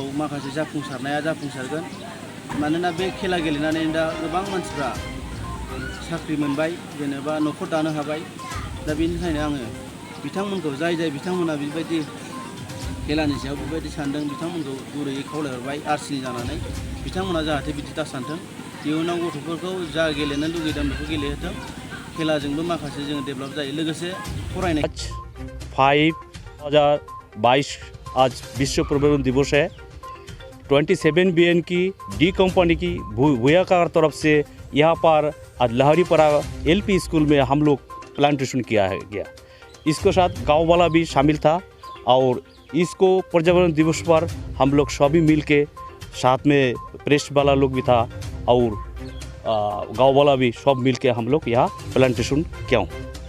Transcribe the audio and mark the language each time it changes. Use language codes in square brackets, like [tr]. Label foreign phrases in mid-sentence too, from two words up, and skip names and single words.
[brx] माखासे जाफुंसारनाया जाफुंसारगोन मानोना बे खेला गेलेनानै दा गोबां मानसिफ्रा साख्रि मोनबाय जेनेबा न'खर दानो हाबाय दा बेनिखायनो आङो बिथांमोनखौ जाय बिथांमोना बेबायदि खेलानि सायाव बेबायदि सानदों बिथांमोनखौ गुरैयै खावलायहरबाय आरसिनि जानानै बिथांमोना जाहाथे बिदि दा सानथों इयुनाव गथ'फोरखौ जा गेलेनो लुगैदों बेखौ गेलेहोथों खेलाजोंबो माखासे जोङो डेभेलप जायो लोगोसे फरायनाय [hi] 5/2022 आज विश्व पर्यावरण दिवस है 27 BN की डी कंपनी की भूयाकार तरफ से यहाँ पर आज लहरीपरा LP स्कूल में हम लोग प्लांटेशन किया है गया इसके साथ गांव वाला भी शामिल था और इसको पर्यावरण दिवस पर हम लोग सभी मिल के साथ में प्रेस वाला लोग भी था और गांव वाला भी सब मिल के हम लोग यहाँ प्लांटेशन किया हूँ